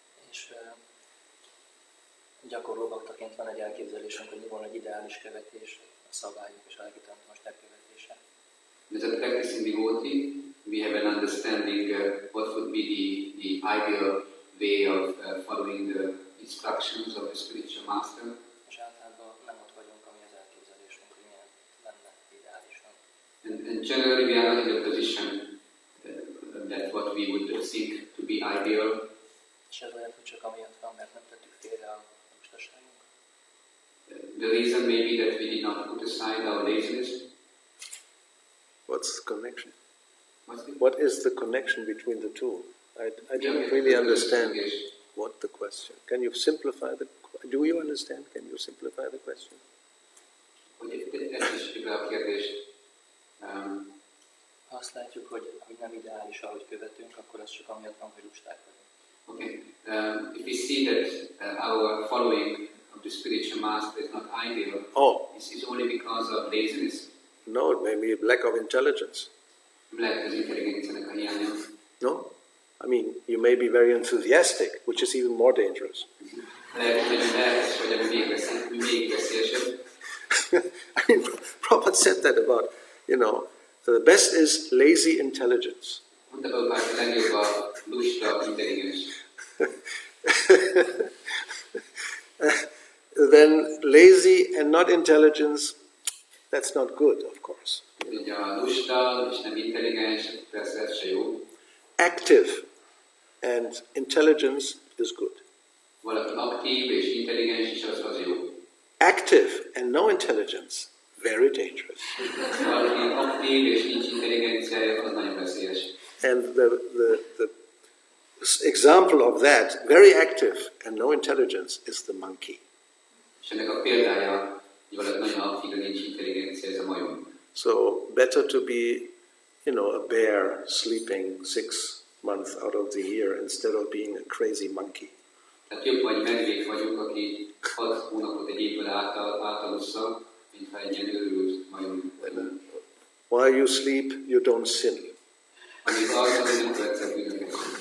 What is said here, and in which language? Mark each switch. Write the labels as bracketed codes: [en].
[hu] És gyakorló baktaként van egy elképzelésünk, hogy mi van egy ideális követés, a szabályok és a lelki tanítómester követése. [en] As a practicing devotee, we have an understanding what would be the ideal way of following the instructions of the spiritual master. [hu] És általában nem ott vagyunk, ami az elképzelésünk, hogy milyen lenne ideálisan. [en] And generally we are not in a position that what we would think to be ideal. [hu] És ez lehet, hogy csak amiatt van, mert nem tettük félre a lustaságunkat. [en] The reason may be that we did not put aside our laziness. What's the connection? What's it? What is the connection between the two? I don't really understand what the question. Can you simplify do you understand? Can you simplify the question? [hu] Hogy ezt is figyel a kérdést. Ha azt látjuk, hogy nem ideális, ahogy követünk, akkor az csak amiatt van, hogy lusták vagyunk. [en] Okay. If we see that our following of the spiritual master is not ideal, this is only because of laziness. No, it may be lack of intelligence. [hu] Lehet az intelligenciának a hiánya. [en] No? I mean, you may be very enthusiastic, which is even more dangerous. [hu] Lehet, hogy nagyon lelkes vagy, ami még veszélyesebb. [en] I mean, Prabhupada said that about, the best is lazy intelligence. [hu] Mondta Prabhupada, a legjobb a lusta intelligens. [en] Then lazy and not intelligence, that's not good, of course. [hu] Ugye a lusta és nem intelligens, persze ez se jó. [en] Active and intelligence is good. [hu] Valaki aktív és intelligens, és az jó. [en] Active and no intelligence, very dangerous. [hu] Valaki aktív és nincs intelligenciája, az nagyon veszélyes. [en] And the example of that, very active and no intelligence, is the monkey. [hu] És ennek a példája, hogy valaki nagyon aktív, de nincs intelligencia, ez a majom. [en] So better to be, a bear sleeping 6 months out of the year instead of being a crazy monkey. [hu] Tehát jobb vagy medvék vagyunk, aki 6 hónapot egy évből átalussza, mintha egy ilyen őrült majom vagyunk. [en] While you sleep, you don't sin. [hu] Amíg alszol, nem követszek bűnöket.